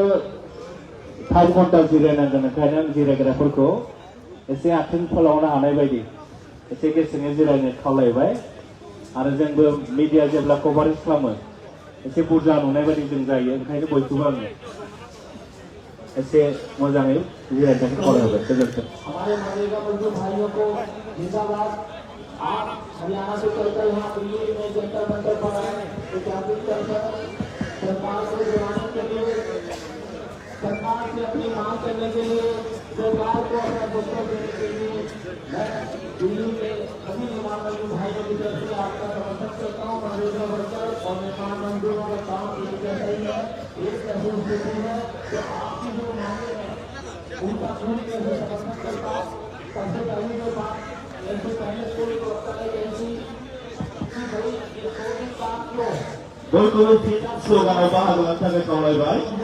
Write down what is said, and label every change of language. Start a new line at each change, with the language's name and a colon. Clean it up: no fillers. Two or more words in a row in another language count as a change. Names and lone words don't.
Bodo: 5 घन्टा जिरायनांगोन ओंखायनो आं जिरायग्राफोरखौ एसे आथिं फोलावनो हानाय बायदि एसे गेसेङै जिरायनो खावलायबाय आरो जोंबो मिडिया जेब्ला कभारेज खालामो एसे बुरजा नुनाय बायदि जों जायो ओंखायनो बयखौबो आङो ऐसे मोजाङै जिरायनो थाखाय खावलायबाय गोजोन्थों
Hindi: हमारे मनरेगा मजदूर भाइयों को जिंदाबाद आप हरियाणा से चलकर यहाँ दिल्ली में जंतर मंतर पर आए विज्ञापित कर सरकार को जुड़ाने के लिए सरकार से अपनी मांग करने के लिए सरकार को अपना दफ्तर देने के लिए मैं दिल्ली में सभी निर्माण मजदूर भाइयों की तरफ से आपका समर्थन करता हूँ मनरेगा वर्कर और निर्माण मजदूरों का काम एक जैसा ही है एक ऐसी स्थिति है जो आपकी जो मांगे हैं उनका पूरी तरह से समर्थन करता हूँ सबसे पहले जो बात ऐसे पहले कोई होता है ऐसी कि भाई ये कोई काम क्यों
Bodo: बयखौबो स्ल'गानाव बाहागो लानो थाखाय खावलायबाय